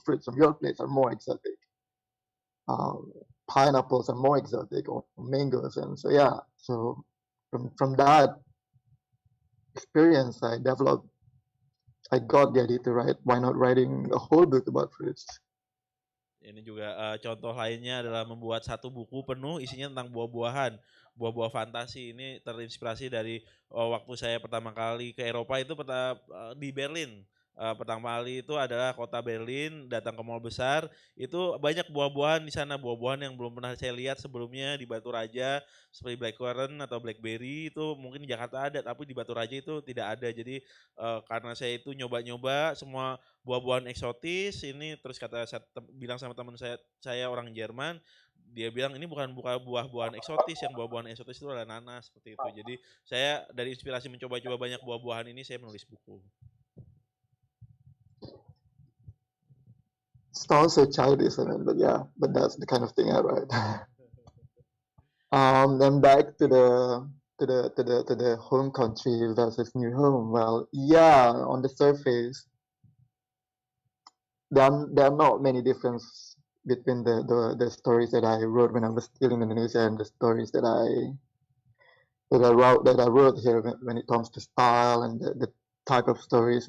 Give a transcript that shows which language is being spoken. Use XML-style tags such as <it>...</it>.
<en>Fruits from your place are more exotic. Um, Pineapples are more exotic, or mangoes, and so yeah. So from that experience, I got the idea to write. Why not writing a whole book about fruits?</en> <id>Ini juga contoh lainnya adalah membuat satu buku penuh isinya tentang buah-buahan, buah-buah fantasi. Ini terinspirasi dari waktu saya pertama kali ke Eropa itu di Berlin. Pertama kali itu adalah kota Berlin, datang ke mall besar, itu banyak buah-buahan di sana, buah-buahan yang belum pernah saya lihat sebelumnya di Batu Raja, seperti blackcurrant atau blackberry itu mungkin di Jakarta ada, tapi di Batu Raja itu tidak ada. Jadi karena saya itu nyoba-nyoba semua buah-buahan eksotis ini, terus bilang sama teman saya orang Jerman, dia bilang ini bukan buah-buahan eksotis, yang buah-buahan eksotis itu adalah nanas, seperti itu. Jadi saya dari inspirasi mencoba-coba banyak buah-buahan ini saya menulis buku.</id> <en>Sounds so childish, but yeah, but that's the kind of thing I write. Then back to the home country versus new home. Well, yeah, on the surface, there are not many differences between the stories that I wrote when I was still in Indonesia and the stories that I wrote here when it comes to style and the type of stories.</en>